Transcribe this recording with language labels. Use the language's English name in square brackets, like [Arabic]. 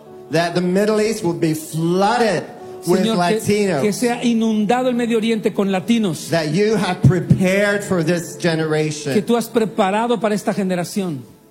[English] That the Middle East would be flooded with Latinos. [Spanish] Que sea inundado el Medio Oriente con latinos. [English] That you have prepared for this generation. [Spanish] Que tú has preparado para esta generación.